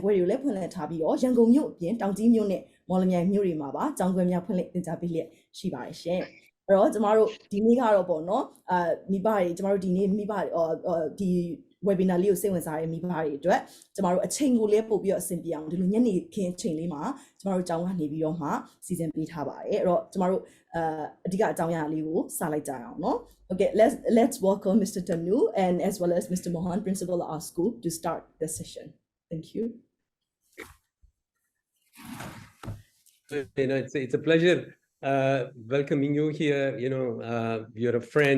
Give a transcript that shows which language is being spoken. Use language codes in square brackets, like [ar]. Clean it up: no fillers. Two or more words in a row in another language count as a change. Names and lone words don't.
[my] ခွဲတွေကိုလည်းဖွင့်လှစ်ထားပြီးတော့ရန်ကုန်မြို့အပြင်တောင်ကြီးမြို့နဲ့မော်လမြိုင်မြို့တွေမှာပါကျောင်းခွဲများဖွင့်လှစ်သင်ကြားပေးလျက်ရှိပါတယ်ရှင်အဲ့တော့ကျမတို့ဒီနေ့ကတော့ပေါ့နော်မိဘတွေကျမတို့ဒီနေ့မိဘဒီ webinar လေးကိုစိတ်ဝင်စားတဲ့မိဘတွေအတွက်ကျမတို့အချိန်ကိုလည်းပို့ပြီးတော့အဆင်ပြေအောင်ဒီလိုညနေခင်းအချိန်လေးမှာကျမတို့ကျောင်းကနေပြီးတော့မှစီစဉ်ပေးထားပါတယ်အဲ့တော့ကျမတို့အဓိကအကြောင်းအရာလေးကိုစလိုက်ကြအောင်เนาะ [en] Okay let's welcome Mr. Tanu and as well as Mr. Mohan principal of our school to start the session thank you You know, it's a pleasure welcoming you here. You know, you're a friend.